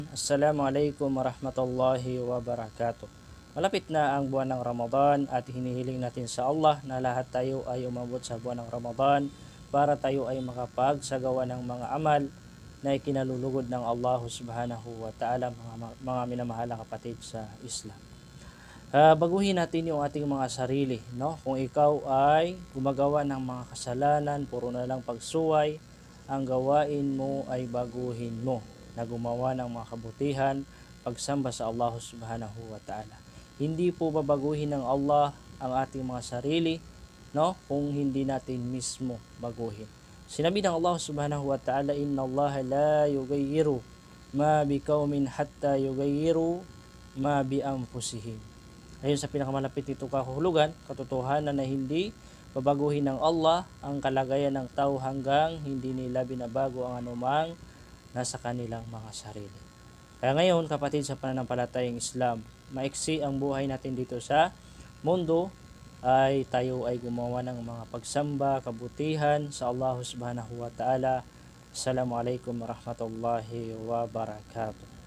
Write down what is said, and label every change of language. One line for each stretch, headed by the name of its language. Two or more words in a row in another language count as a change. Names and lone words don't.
Arabic: السلام عليكم ورحمة الله وبركاته.
Filipino: Malapit na ang buwan ng Ramadan at hinihiling natin sa Allah na lahat tayo ay umabot sa buwan ng Ramadan para tayo ay makapagsagawa ng mga amal na ikinalulugod ng Allah
Arabic: سبحانه وتعالى,
Filipino: mga minamahal na kapatid sa Islam. Baguhin natin yung ating mga sarili, no? Kung ikaw ay gumagawa ng mga kasalanan, puro na lang pagsuway, ang gawain mo ay baguhin mo na gumawa ng mga kabutihan, pagsamba sa Allah
Arabic: سبحانه وتعالى.
Filipino: Hindi po babaguhin ng Allah ang ating mga sarili, no? Kung hindi natin mismo baguhin. Sinabi ng Allah
Arabic: سبحانه وتعالى, إن الله لا يغير ما بقوم حتى يغيروا ما بأنفسهم.
Filipino: Ayon sa pinakamalapit nitong kahulugan, katotohanan na hindi babaguhin ng Allah ang kalagayan ng tao hanggang hindi nila binabago ang anumang nasa kanilang mga sarili. Kaya ngayon, kapatid sa pananampalatayang Islam, maiksi ang buhay natin dito sa mundo, ay tayo ay gumawa ng mga pagsamba, kabutihan sa Allah
Arabic: سبحانه وتعالى. السلام عليكم ورحمة الله وبركاته.